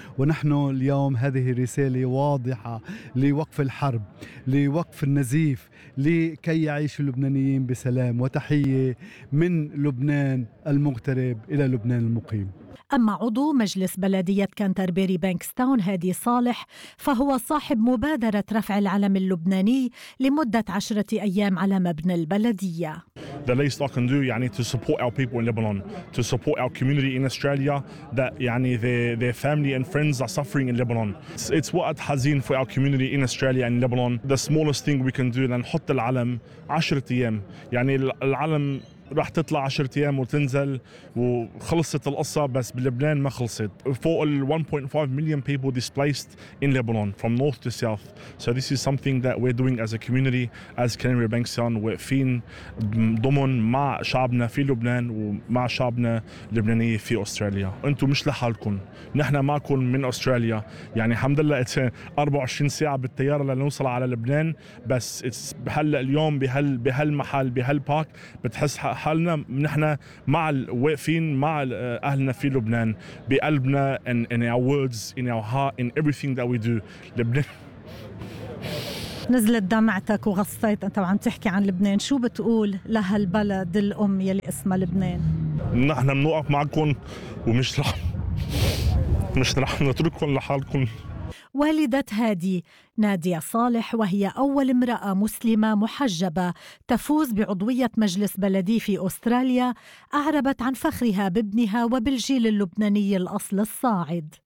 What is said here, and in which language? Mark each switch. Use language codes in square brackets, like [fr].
[ar] ونحن اليوم هذه رسالة واضحة لوقف الحرب، لوقف النزيف، لكي يعيشوا اللبنانيين بسلام. وتحية من لبنان المغترب إلى لبنان المقيم. أما عضو مجلس بلدية كانتربيري بانكستاون هادي صالح، فهو صاحب مبادرة رفع العلم اللبناني لمدة 10 أيام على مبنى البلدية. [en] The least I can do, يعني to support our people in Lebanon, to support our community in Australia, that يعني their family and friends are suffering in Lebanon. It's [ar] وقت حزين [en] for our community in Australia and Lebanon. The smallest thing we can do, [ar] لنحط العلم 10 أيام. يعني العلم راح تطلع 10 أيام وتنزل وخلصت القصة، بس بلبنان ما خلصت. [en] For 1.5 million people displaced in Lebanon from north to south. So this is something that we're doing as a community, as Canary Bankstown. We're [ar] فين ضمن مع شعبنا في لبنان ومع شعبنا اللبناني في أستراليا. أنتم مش لحالكم، نحن معكم من أستراليا. يعني الحمد لله 24 ساعة بالطيارة لنوصل على لبنان، بس هلا اليوم بهالمحل بهالبارك بتحس حالنا نحن مع واقفين مع أهلنا في لبنان بقلبنا. [en] In our words, in our heart, in everything that we do. [ar] لبنان نزلت دمعتك وغصيت أنت وعم تحكي عن لبنان. شو بتقول لهالبلد الأم يلي اسمها لبنان؟ نحن منوقف معكم ومش رح نترككم لحالكم. والدة هادي نادية صالح، وهي أول امرأة مسلمة محجبة تفوز بعضوية مجلس بلدي في أستراليا، أعربت عن فخرها بابنها وبالجيل اللبناني الأصل الصاعد.